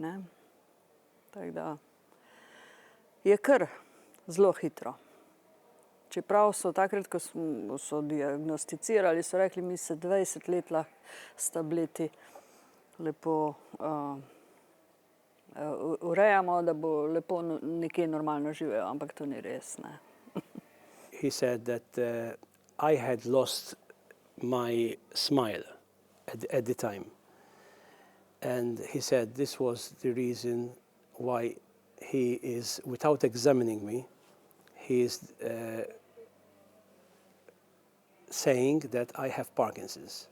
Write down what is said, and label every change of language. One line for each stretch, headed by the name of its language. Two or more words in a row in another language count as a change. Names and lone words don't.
Slovenian: Tako da je kar zelo hitro. Čeprav so takrat, ko so diagnosticirali, so rekli, mi se 20 let lahko s tableti lepo urejamo, da bo lepo nekje normalno živel, ampak to ni res.
English: He said that I had lost my smile at the time. And he said this was the reason why he is, without examining me, he is saying that I have Parkinson's.